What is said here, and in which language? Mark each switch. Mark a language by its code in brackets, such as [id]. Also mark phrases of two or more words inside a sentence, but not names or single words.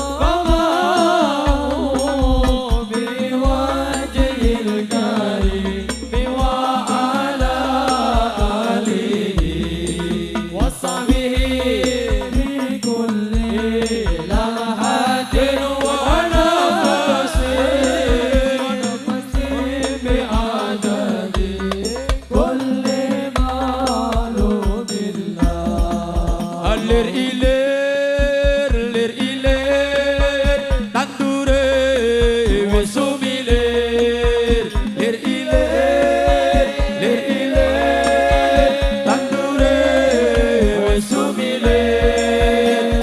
[ar] القمر بوجه الكريم وعلى آله وصحبه بكل لمحة ونفس بعدد كل [jv] Lir ilir tandure wis sumilir. Lir ilir tandure wis sumilir.